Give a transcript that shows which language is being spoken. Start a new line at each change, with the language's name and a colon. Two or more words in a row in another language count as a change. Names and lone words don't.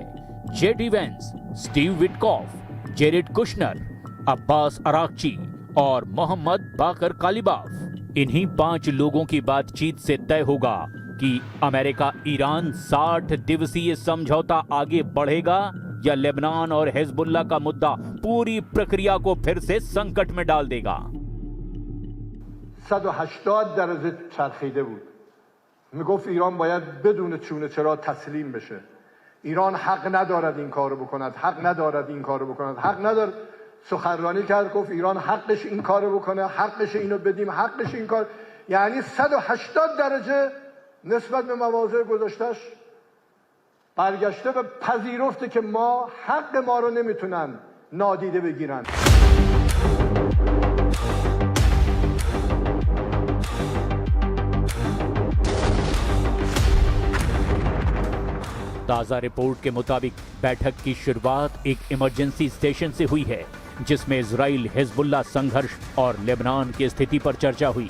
Hindi: जेडी वेंस, स्टीव विटकॉफ, जेरेड कुशनर, अब्बास अराक्ची और मोहम्मद बाकर कालिबाफ। इन्हीं 5 लोगों की बातचीत से तय होगा कि अमेरिका ईरान 60 दिवसीय समझौता आगे बढ़ेगा या लेबनान और हिजबुल्लाह का मुद्दा पूरी प्रक्रिया को फिर से संकट में डाल देगा।
Persian: 180 درجه چرخیده بود. میگفت ایران باید بدون چونه چرا تسلیم بشه. ایران حق ندارد این کارو بکند، حق ندارد این کارو بکند، حق ندارد. سخنرانی کرد گفت ایران حقش این کارو بکنه، حقش اینو بدیم، حقش این کار. یعنی 180 درجه نسبت به مواضع گذاشتش برگشته و پذیرفته که ما حق ما رو نمیتونن نادیده بگیرن.
Hindi: ताज़ा रिपोर्ट के मुताबिक बैठक की शुरुआत एक
English: emergency station
Hindi: से हुई है, जिसमें इजराइल हिजबुल्लाह संघर्ष और लेबनान की स्थिति पर चर्चा हुई।